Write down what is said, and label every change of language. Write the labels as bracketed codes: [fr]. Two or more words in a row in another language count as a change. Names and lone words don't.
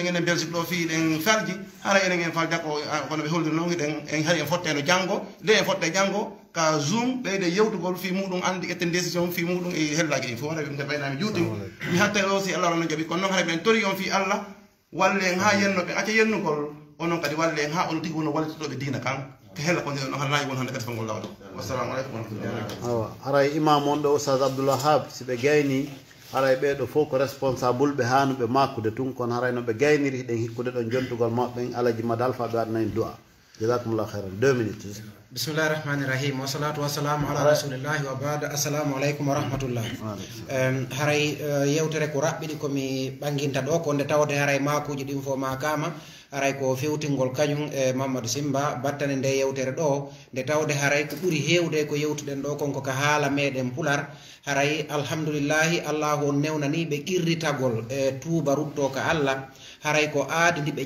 [ff] enen belgique ɗo fi ɗen farji haray enen en fal jakko kono ɓe holliri noon iɗen en hari en fotteno janggo nde en fotte janggo ka zoom ɓeyde yewtugol fi muɗum andi etten décision fi muɗum e hellaji ɗin fof haray ɗum ɓaynami juuɗɗimo mi hatta o si allah wonno jaaɓi kono noon haray ɓen tori on fi allah walle en ha yennoɓe acca yennugol onon kadi walle en ha ono tigui wono wallitotoɓe diina kan hella ko ɗon hana nayi won hande kadi fangol lawɗo [ar] والسلام عليكم ورحمة الله [ff] awa haray imam on ɗo oustad abdoulwahab si ɓe gayni haray ɓeɗo fof ko responsable ɓe hanuɓe makkude tun kono haray no ɓe gayniri hiɗen hikkude ɗon jontugol maɓɓen alaji madal fa ɓe waɗanayi du'a [ar] جزاكم الله خيرا [ff] 2 minutes [ar] بسم الله الرحمن الرحيم والصلاة والسلام على رسول الله وبعد السلام عليكم ورحمة الله [ff] haray yewtere ko raɓɓiɗi komi ɓanginta ɗo ko nde tawde haray makuji ɗin fo makama haray ko fewtingol kañum e Mamadou Simba battane nde yewtere ɗo nde tawde haray ko ɓuuri hewde ko yewtuɗen ɗo konko ka haala meɗen pular haray alhamdulillahi allahu on newnani ɓe qirritagol e tuuba rutto ka allah haray ko aadi ndi ɓe